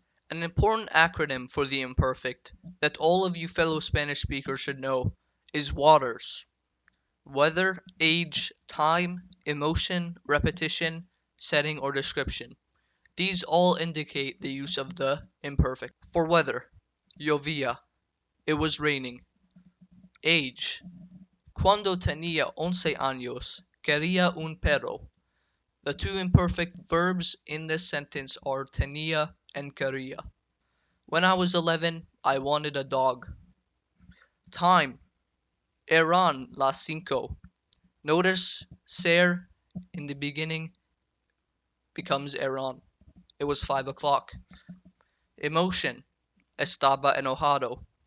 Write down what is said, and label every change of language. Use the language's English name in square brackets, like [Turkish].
[English] An important acronym for the imperfect that all of you fellow Spanish speakers should know is WATERS. Weather, age, time, emotion, repetition, setting, or description. These all indicate the use of the imperfect. For weather, [Spanish] llovía, [English] it was raining. [Spanish] Age, cuando tenía 11 años, quería un perro. [English] The two imperfect verbs in this sentence are tenía and quería. When I was 11, I wanted a dog. Time, [Spanish] eran las cinco. [English] Notice ser in the beginning becomes eran. It was 5 o'clock. [Spanish] Emotion, estaba enojado.